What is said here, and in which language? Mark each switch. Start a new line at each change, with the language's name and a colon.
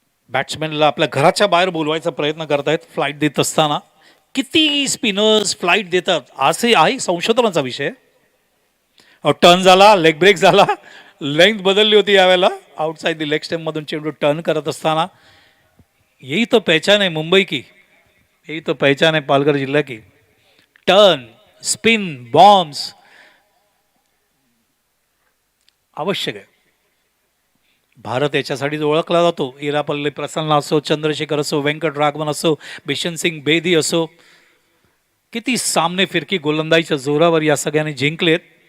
Marathi: बॅट्समॅनला आपल्या घराच्या बाहेर बोलवायचा प्रयत्न करतायत फ्लाईट देत असताना. किती स्पिनर्स फ्लाईट देतात असे आहे संशोधनाचा विषय. टर्न झाला, लेग ब्रेक झाला, लेंथ बदलली होती यावेळेला. आउटसाइड दी लेग स्टेममधून चेंडू टर्न करत असताना.
Hindi: यही तो पहचान है मुंबई की, यही तो पहचान है पालघर जिल्हा की.
Marathi: टर्न, स्पिन, बॉम्ब्स आवश्यक आहे. भारत याच्यासाठीच ओळखला जातो. इरापल्ली प्रसन्न असो, चंद्रशेखर असो, व्यंकट राघवन असो, बिशन सिंग बेदी असो, किती सामने फिरकी गोलंदाजीच्या जोरावर या सगळ्यांनी जिंकलेत.